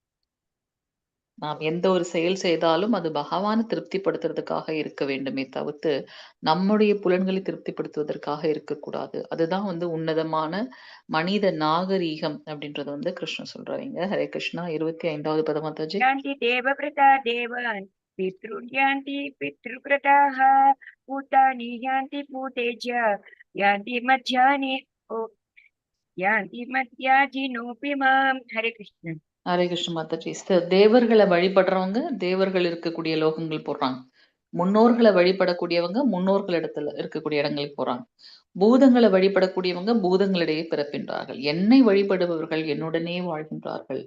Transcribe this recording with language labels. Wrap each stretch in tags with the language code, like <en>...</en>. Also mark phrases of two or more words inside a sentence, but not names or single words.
<ta>நாம் எந்த ஒரு செயல் செய்தாலும் அது பகவானை திருப்திப்படுத்துறதுக்காக இருக்க வேண்டுமே தவிர்த்து நம்முடைய புலன்களை திருப்திப்படுத்துவதற்காக இருக்கக்கூடாது. அதுதான் வந்து உன்னதமான மனித நாகரீகம் அப்படின்றத வந்து கிருஷ்ணன் சொல்றாங்க.</ta> <sa>हरे कृष्ण.</sa> <ta>25வது பதம் மாதாஜி.</ta> <sa>यान्ति देवव्रता देवान् पितॄन् यान्ति पितृव्रताः भूतानि यान्ति भूतेज्य यान्ति मध्यानि यान्ति मध्याजिनोऽपि माम्. हरे कृष्ण. हरे कृष्ण माताजी.</sa> <ta>தேவர்களை வழிபடுறவங்க தேவர்கள் இருக்கக்கூடிய லோகங்கள் போடுறாங்க. முன்னோர்களை வழிபடக்கூடியவங்க முன்னோர்கள் இடத்துல இருக்கக்கூடிய இடங்களுக்கு போறாங்க. பூதங்களை வழிபடக்கூடியவங்க பூதங்களிடையே பிறப்பின்றார்கள். என்னை வழிபடுபவர்கள் என்னுடனே வாழ்கின்றார்கள்.</ta>